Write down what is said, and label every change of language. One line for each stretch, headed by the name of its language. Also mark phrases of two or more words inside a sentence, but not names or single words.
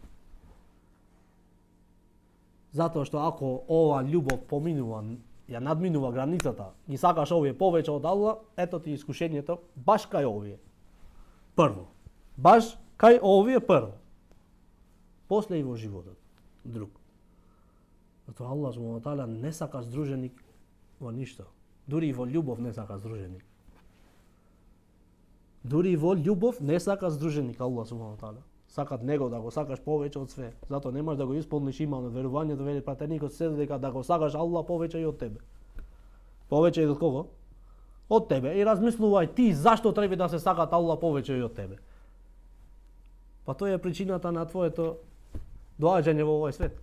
Macedonian: Затоа што ако ова љубов поминува, ја надминува границата, ги сакаш овие повеќе од Allah, ето ти искушението баш кај овие. Прво. Баш кај овие прво. После и во животот. Друг. Затоа Allah
Arabic: سبحانه وتعالى
Macedonian: не сака здруженик во ништо. Дури и во љубов не сака здруженик. Дури и во љубов не сака здруженик Allah
Arabic: سبحانه وتعالى.
Macedonian: Сакат него да го сакаш повеќе од све. Затоа не можеш да го исполниш имано верувањето, вели пратеникот се дека да го сакаш Allah повеќе и од тебе. Повеќе и од кого? Од тебе. И размислувај ти зашто треба да се сакат Allah повеќе и од тебе. Па тоа е причината на твоето доаѓање во овој свет.